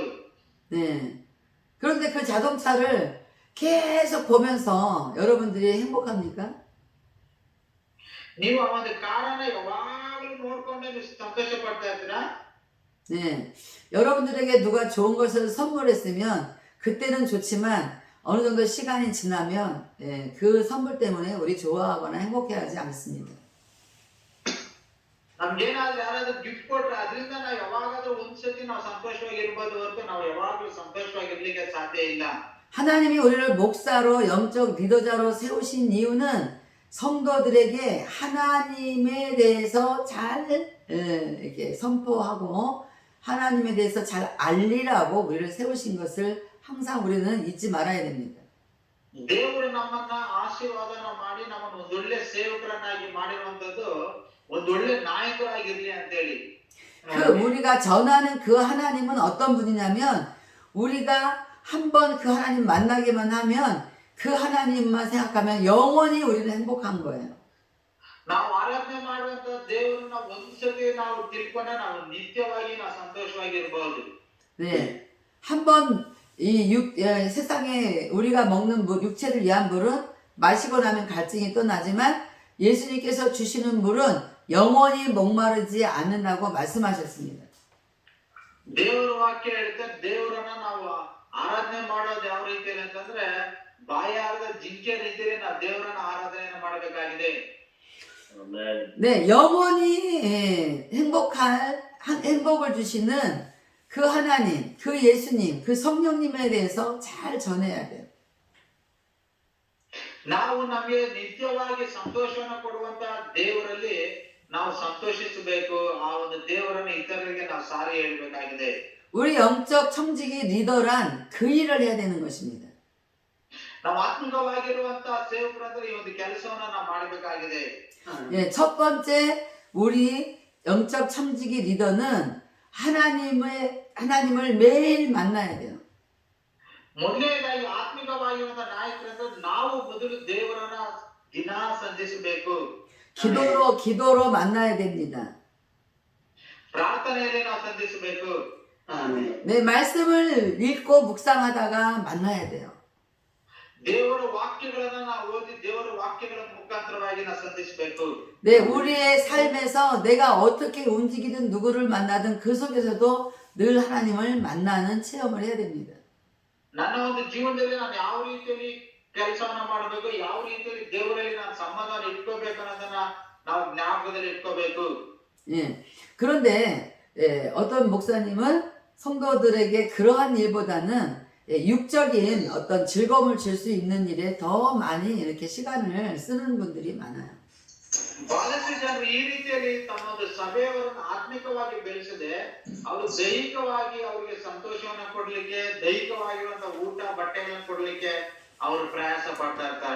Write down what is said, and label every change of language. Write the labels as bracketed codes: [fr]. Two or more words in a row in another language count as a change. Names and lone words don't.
[ko] 네. 그런데 그 자동차를 계속 보면서 여러분들이 행복합니까? [kn] ನೀವು ಆ ಒಂದು ಕಾರನ್ನ ಯಾವಾಗಲೂ ನೋಡ್ಕೊಂಡೆ ನೀವು ಸಂತೋಷ ಪಡ್ತಾ ಇರ್ತೀರಾ? [ko] 네. 여러분들에게 누가 좋은 것을 선물했으면 그때는 좋지만 어느 정도 시간이 지나면 그 선물 때문에 우리 좋아하거나 행복해하지 않습니다. [kn] ನಮ್ಗೇನಾದ್ರೂ ಯಾರಾದ್ರೂ ಗಿಫ್ಟ್ ಕೊಟ್ರೆ ಅದರಿಂದ ನಾವು ಯಾವಾಗಾದ್ರೂ ಒಂದ್ಸತಿ ನಾವು ಸಂತೋಷವಾಗಿ ಇರ್ಬೋದು ಹೊರತು ನಾವು ಯಾವಾಗ್ಲೂ ಸಂತೋಷವಾಗಿ ಇರ್ಲಿಕ್ಕೆ ಸಾಧ್ಯ ಇಲ್ಲ. [ko] 하나님이 우리를 목사로 영적 리더자로 세우신 이유는 성도들에게 하나님에 대해서 잘 이렇게 선포하고 하나님에 대해서 잘 알리라고 우리를 세우신 것을 항상 우리는 잊지 말아야 됩니다. [kn] ದೇವರು ನಮ್ಮನ್ನ ಆಶೀರ್ವಾದನ ಮಾಡಿ ನಮ್ಮನ್ನ ಒಂದೊಳ್ಳೆ ಸೇವಕರನ್ನಾಗಿ ಮಾಡಿರುವಂತದ್ದು ಒಂದೊಳ್ಳೆ ನಾಯಕರಾಗಿರ್ಲಿ ಅಂತೇಳಿ. [ko] 우리가 전하는 그 하나님은 어떤 분이냐면 우리가 한번 그 하나님 만나기만 하면 그 하나님만 생각하면 영원히 우리는 행복한 거예요. [kn] ನಾವು ಆರಾಧನೆ ಮಾಡುವಂತ ದೇವರನ್ನ ಒಂದ್ಸತಿ ನಾವು ತಿಳ್ಕೊಂಡ್ರೆ ನಾವು ನಿತ್ಯವಾಗಿ ನಾವು ಸಂತೋಷವಾಗಿ ಇರಬಹುದು. [ko] 네, 한번 세상에 우리가 먹는 육체를 위한 물은 마시고 나면 갈증이 또 나지만 예수님께서 주시는 물은 영원히 목마르지 않는다고 말씀하셨습니다. [kn] ದೇವರ ವಾಕ್ಯ ಹೇಳುತ್ತೆ ದೇವರನ್ನ ನಾವು ಆರಾಧನೆ ಮಾಡೋದು ಯಾವ ರೀತಿಯಲ್ಲಿ ಅಂತಂದ್ರೆ ಬಾಯಾರದ ಜಿಂಕೆ ರೀತಿಯಲ್ಲಿ ನಾವು ದೇವರನ್ನ ಆರಾಧನೆಯನ್ನು ಮಾಡಬೇಕಾಗಿದೆ. [ko] 네, 영원히 행복을 주시는 그 하나님, 그 예수님, 그 성령님에 대해서 잘 전해야 돼요. [kn] ನಾವು ನಮಗೆ ನಿತ್ಯವಾಗಿ ಸಂತೋಷವನ್ನು ಕೊಡುವಂತ ದೇವರಲ್ಲಿ ನಾವು ಸಂತೋಷಿಸಬೇಕು. ಆ ಒಂದು ದೇವರನ್ನು ಇತರರಿಗೆ ನಾವು ಸಾರಿ ಹೇಳಬೇಕಾಗಿದೆ. [ko] 우리 영적 청지기 리더란 그 일을 해야 되는 것입니다. [kn] ನಾವು ಆತ್ಮಿಕವಾಗಿರುವಂತ ಸೇವಕರಂದ್ರೆ ಈ ಒಂದು ಕೆಲಸವನ್ನ ನಾವು ಮಾಡಬೇಕಾಗಿದೆ. [ko] 예, 첫 번째 우리 영적 청지기 리더는 하나님을 매일 만나야 돼요. [kn] ಮೊದಲನೇದಾಗಿ ಆತ್ಮಿಕವಾಗಿರುವಂತ ನಾಯಕರಂದ್ರೆ ನಾವು ಮೊದಲು ದೇವರನ್ನ ದಿನ ಸಂಧಿಸಬೇಕು. [ko] 기도로 만나야 됩니다. [kn] ಪ್ರಾರ್ಥನೆಯಲ್ಲಿ ನಾವು ಸಂಧಿಸಬೇಕು. [ko] 네, 말씀을 읽고 묵상하다가 만나야 돼요. [kn] ದೇವರ ವಾಕ್ಯಗಳನ್ನ ನಾವು ಓದಿ ದೇವರ ವಾಕ್ಯಗಳ ಮುಖಾಂತರವಾಗಿ ನಾವು ಸಂಧಿಸಬೇಕು. [ko] 네, 우리의 삶에서 내가 어떻게 움직이든 누구를 만나든 그 속에서도 늘 하나님을 만나는 체험을 해야 됩니다. [kn] ನನ್ನ ಒಂದು ಜೀವನದಲ್ಲಿ ನಾನು ಯಾವ ರೀತಿಯಲ್ಲಿ ಕೆಲಸವನ್ನ ಮಾಡಬೇಕು, ಯಾವ ರೀತಿಯಲ್ಲಿ ದೇವರಲ್ಲಿ ನಾನು ಸಂಬಂಧವನ್ನು ಇಟ್ಕೋಬೇಕು ಅನ್ನೋದನ್ನ ನಾವು ಜ್ಞಾಪಕದಲ್ಲಿ ಇಟ್ಕೋಬೇಕು. [ko] 예. 그런데 어떤 목사님은 성도들에게 그러한 일보다는 육적인 어떤 즐거움을 줄 수 있는 일에 더 많이 이렇게 시간을 쓰는 분들이 많아요. [kn] ಬಹಳಷ್ಟು ಜನರು ಈ ರೀತಿಯಲ್ಲಿ ತಮ್ಮ ಒಂದು ಸಭೆಯವರನ್ನು ಆತ್ಮಿಕವಾಗಿ ಬೆಳೆಸದೆ ಅವರು ದೈಹಿಕವಾಗಿ ಅವರಿಗೆ ಸಂತೋಷವನ್ನ ಕೊಡ್ಲಿಕ್ಕೆ, ದೈಹಿಕವಾಗಿರುವಂತಹ ಊಟ ಬಟ್ಟೆಗಳನ್ನು ಕೊಡ್ಲಿಕ್ಕೆ ಅವರು ಪ್ರಯಾಸ ಪಡ್ತಾ ಇರ್ತಾರೆ.